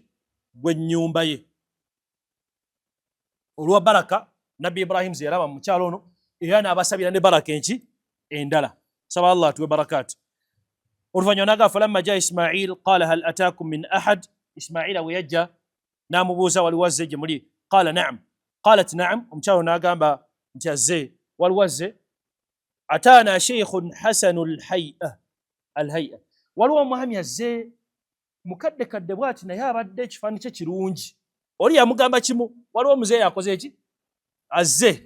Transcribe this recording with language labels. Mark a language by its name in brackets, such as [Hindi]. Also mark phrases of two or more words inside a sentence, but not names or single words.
[Ganda] Gw'ennyumba ye. Olwa baraka nabbi Ibrahim ze yalaba mu kyalo ono, era n'abasabira ne baraka enki endala. Saba Allah tuwe barakaati. Oluvannyuma n'agamba [Arabic] فلما جاء إسماعيل قال هل أتاكم من أحد. [Ganda] Ismaila bwe yajja n'amubuuza waliwo azze gye muli? [Arabic] قال نعم. قالت نعم. [Ganda] Omukyalo n'agamba nti azze, waliwo azze. [Arabic] أتانا شيخ حسن الهيئة. [Ganda] Waliwo omwami azze mukaddekadde bw'ati, naye abadde ekifaananyi kye kirungi. Oli yamugamba kimu, waliwo omuzeeyi akoze eki? Azze.